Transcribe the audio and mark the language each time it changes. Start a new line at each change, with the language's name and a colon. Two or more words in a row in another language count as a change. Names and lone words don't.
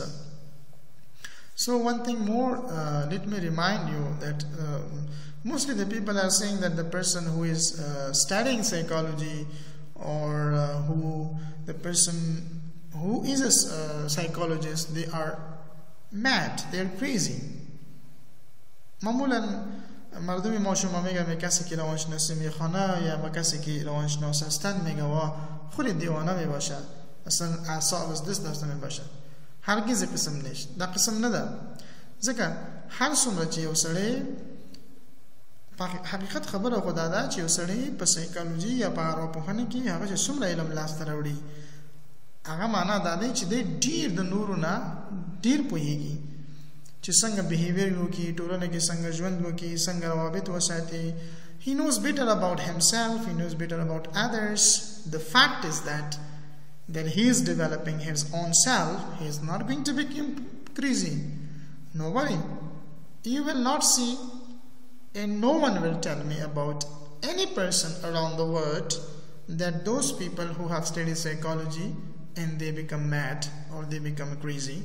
English: So one thing more, let me remind you that mostly the people are saying that the person who is studying psychology, or the person who is a psychologist, they are mad, they are crazy.
Persian: معمولا مردمی ما شما میگم کسی که روانشناسی میخونه یا کسی که روانشناس هستن میگه و خود دیوانه میباشه، اصلا اعصاب از دست داشته میباشه. هرگز قسم نیست،
Pashto: دا قسم نده. ځکه هر څومره چې یو سړی حقیقت خبره خو دا ده چې یو سړی په سایکالوژي یا په ارواپوهنه کې هغه چې څومره علم لاسته راوړي، هغه معنا دا دی چې دی ډیر د نورو نه ډیر پوهیږي چې څنګه بیهیویر وکړي، ټولنه کې څنګه ژوند وکړي، څنګه روابط وساتي.
English: He knows better about himself, he knows better about others. The fact is that he is developing his own self. He is not going to become crazy. No worry. You will not see, and no one will tell me about any person around the world that those people who have studied psychology and they become mad or they become crazy.